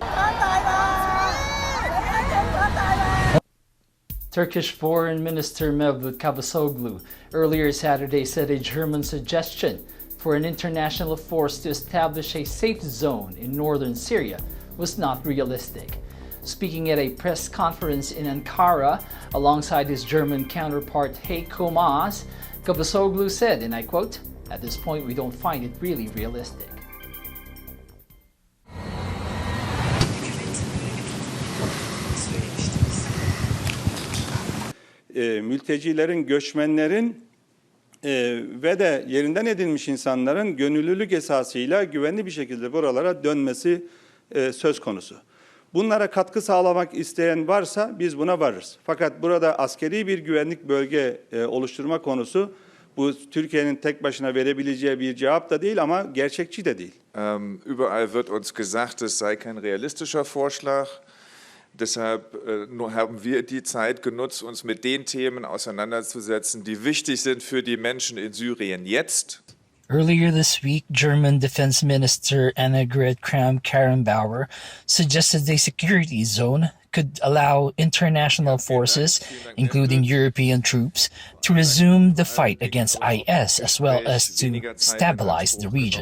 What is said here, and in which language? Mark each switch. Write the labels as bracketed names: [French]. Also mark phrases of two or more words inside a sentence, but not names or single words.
[English] Turkish Foreign Minister Mevlut Cavusoglu earlier Saturday said a German suggestion for an international force to establish a safe zone in northern Syria was not realistic. Speaking at a press conference in Ankara alongside his German counterpart Heiko Maas, Cavusoglu said, and I quote, "At this point we don't find it really realistic." [Turkish] Mültecilerin, göçmenlerin ve de yerinden edilmiş insanların gönüllülük esasıyla güvenli bir şekilde buralara dönmesi söz konusu. Bunlara katkı sağlamak isteyen varsa biz buna varırız. Fakat burada askeri bir güvenlik bölge oluşturma konusu bu Türkiye'nin tek başına verebileceği bir cevap da değil ama gerçekçi de değil. [German] Überall wird uns gesagt, es sei kein realistischer Vorschlag. Deshalb haben wir die Zeit genutzt, uns mit den Themen auseinanderzusetzen, die wichtig sind für die Menschen in Syrien jetzt. [English] Earlier this week, German Defense Minister Annegret Kramp-Karrenbauer suggested a security zone could allow international forces, including European troops, to resume the fight against IS as well as to stabilize the region.